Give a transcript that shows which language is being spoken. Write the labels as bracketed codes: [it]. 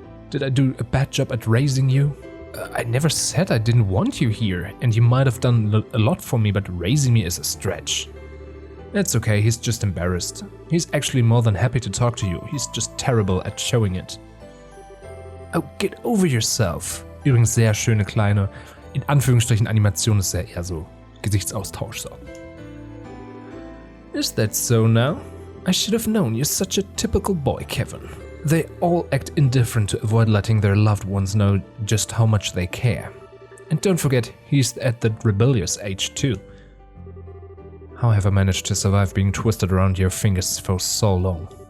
[en] Did I do a bad job at raising you? I never said I didn't want you here, and you might have done a lot for me, but raising me is a stretch. It's okay, he's just embarrassed. He's actually more than happy to talk to you, he's just terrible at showing it. Oh, get over yourself. [de] Übrigens sehr schöne kleine, in Anführungsstrichen Animation, ist ja eher so Gesichtsaustausch so. [en] Is that so now? I should have known you're such a typical boy, Kevin. They all act indifferent to avoid letting their loved ones know just how much they care. And don't forget, he's at the rebellious age too. How have I managed to survive being twisted around your fingers for so long?